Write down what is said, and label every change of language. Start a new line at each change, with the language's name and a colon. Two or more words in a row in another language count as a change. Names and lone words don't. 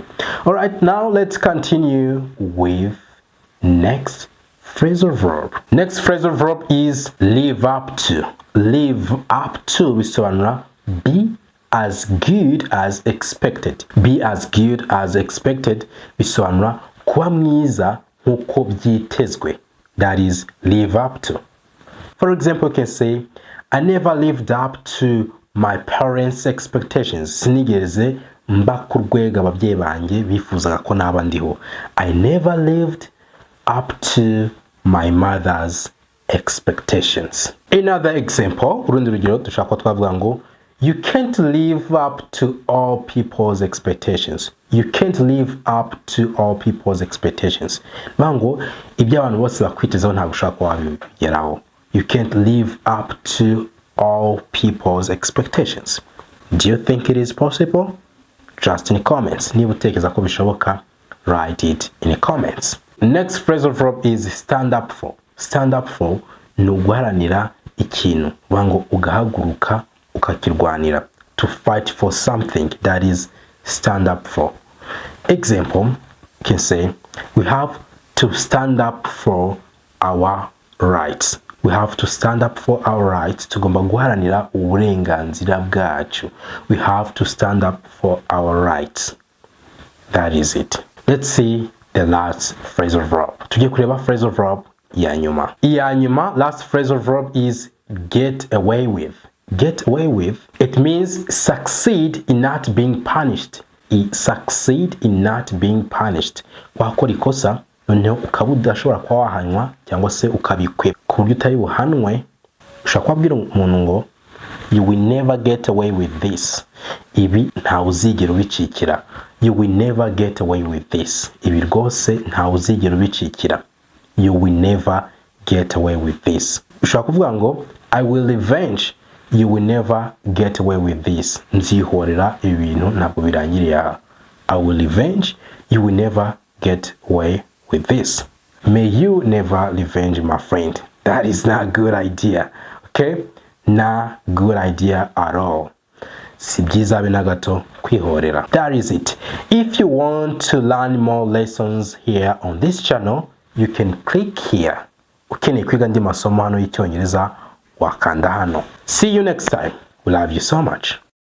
English: Alright, now let's continue with next phrasal verb. Next phrasal verb is live up to. Live up to bisobanura be as good as expected. Be as good as expected
Kinyarwanda: bisobanura kuba mwiza nkuko byitezwe.
English: That is live up to. For example, you can say, I never lived up to my parents' expectations.
Kinyarwanda: Sinigeze mba ku rwego ababyeyi banjye bifuzaga ko naba ndiho.
English: I never lived up to my mother's expectations. Another example,
Kinyarwanda: urundi rugero dushaka twavuga ngo,
English: you can't live up to all people's expectations. You can't live up to all people's expectations.
Kinyarwanda: Mango, ibyo abantu bose bakwitezeho ntabwo ushaka wabigeraho.
English: You can't live up to all people's expectations. Do you think it is possible? Just in the comments.
Kinyarwanda: Niba utekereza ko bishoboka,
English: write it in the comments. Next phrasal verb is stand up for. Stand up for
Kinyarwanda: ni uguharanira ikintu. Wango ugahaguruka ukakirwanira.
English: To fight for something, that is stand up for. Example, you can say, we have to stand up for our rights. We have to stand up for our rights.
Kinyarwanda: Tugomba guharanira uburenganzira bwacu.
English: We have to stand up for our rights. That is it. Let's see the last phrasal verb.
Kinyarwanda: Tugiye kureba
English: phrasal verb
Kinyarwanda: ya nyuma. Iya nyuma,
English: last phrasal verb is get away with. Get away with, it means succeed in not being punished. Succeed in not being punished.
Kinyarwanda: Wakora ikosa noneho ukaba udashobora kuba wahanwa cyangwa se ukabikwe ku buryo utari buhanwe, ushobora kubwira umuntu ngo
English: you will never get away with this.
Kinyarwanda: Ibi nta uzigera ubicikira.
English: You will never get away with this.
Kinyarwanda: Ibi rwose nta uzigera ubicikira.
English: You will never get away with this.
Kinyarwanda: Ushobora kuvuga ngo
English: I will revenge. You will never get away with this.
Kinyarwanda: Nzihorera ibi bintu ntabwo birangiriye aha.
English: I will revenge. You will never get away with this. May you never revenge, my friend. That is not a good idea. Okay? Not good idea at all.
Kinyarwanda: Si byiza habe na gato kwihorera.
English: That is it. If you want to learn more lessons here on this channel, you can click here.
Kinyarwanda: Ukeneye kwiga andi masomo hano y'icyongereza wakanda hano.
English: See you next time. We love you so much.